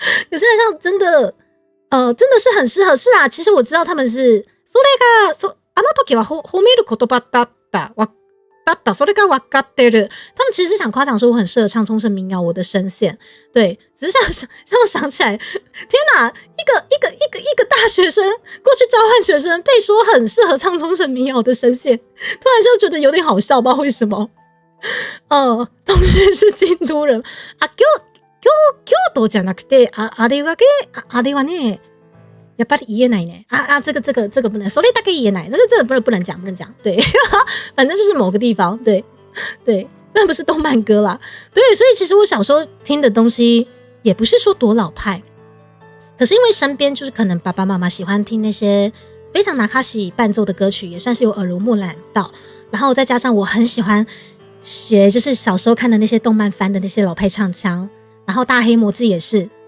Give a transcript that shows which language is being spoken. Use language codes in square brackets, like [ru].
[zh] 可是好像真的是很适合，是啊，其实我知道他们是 [ja] あの時は褒める言葉だったそれが分かってる。 [zh] 他们其实是想夸奖说我很适合唱冲绳民谣，我的声线，对，只是想起来，天哪，一个大学生过去交换学生，被说很适合唱冲绳民谣的声线，突然就觉得有点好笑，不知道为什么。同学是京都人啊， [ja] 京都じゃなくてあれはね。やっぱり言えないね [zh] 这个不能， [ja] それだけ言えない， [zh] 这个不能讲，对，反正就是某个地方，对，虽然不是动漫歌啦，对，所以其实我小时候听的东西也不是说多老派，可是因为身边就是可能爸爸妈妈喜欢听那些非常拿卡西伴奏的歌曲，也算是有耳濡目染到，然后再加上我很喜欢学，就是小时候看的那些动漫番的那些老派唱腔，然后大黑魔记也是。